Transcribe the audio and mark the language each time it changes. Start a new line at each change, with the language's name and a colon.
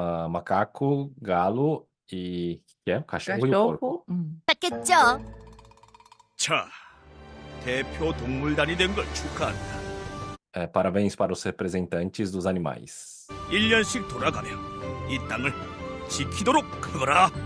Portuguese: macaco, galo e que é? O cachorro e o porco.
Korean: 도착했죠. 자, 대표 동물단이 된 걸 축하한다.
Portuguese: Parabéns para os representantes dos animais.
Korean: 1년씩 돌아가며 이 땅을 지키도록 하거라.